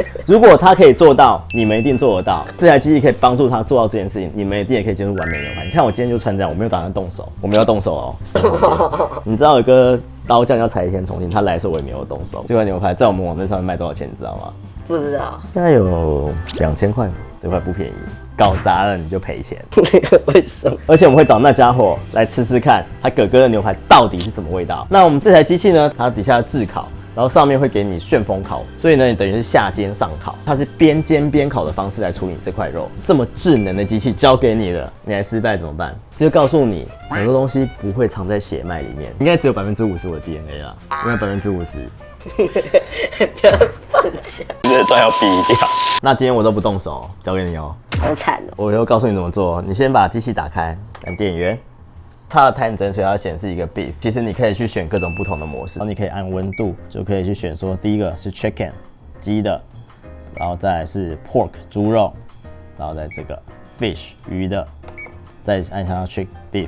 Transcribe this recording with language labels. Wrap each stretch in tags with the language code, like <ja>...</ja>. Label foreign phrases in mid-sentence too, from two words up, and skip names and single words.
<zh>如果他可以做到，你們一定做得到。這台機器可以幫助他做到这件事情，你們一定也可以煎出完美牛排。你看我今天就穿這樣，我沒有打算動手，我們要動手哦。你知道有個刀匠叫柴田重慶，他來的時候我也沒有動手。這塊牛排在我們網站上面賣多少錢，你知道嗎？不知道，大概有2000塊，這塊不便宜。搞砸了你就賠錢。為什麼？而且我們會找那家伙來吃吃看，他哥哥的牛排到底是什麼味道。那我們這台機器呢，它底下炙烤，然後上面會給你旋風烤，所以呢，你等於是下煎上烤，它是邊煎邊烤的方式來處理你這塊肉。這麼智能的機器交給你了，你還失敗怎麼辦？只有告訴你，很多東西不会藏在血脈裡面，應該只有50%我的 DNA 啦，應該50%。不要放槍，你這段要逼掉。那今天我都不動手，交給你哦。好慘哦！我又告訴你怎麼做，你先把機器打開，按電源。插了探針，所以它顯示一個 beef。其實你可以去選各種不同的模式，然後你可以按溫度，就可以去選說，第一個是 chicken 雞的，然後再來是 pork 豬肉，然後再這個 fish 魚的，再按下去 beef。</zh>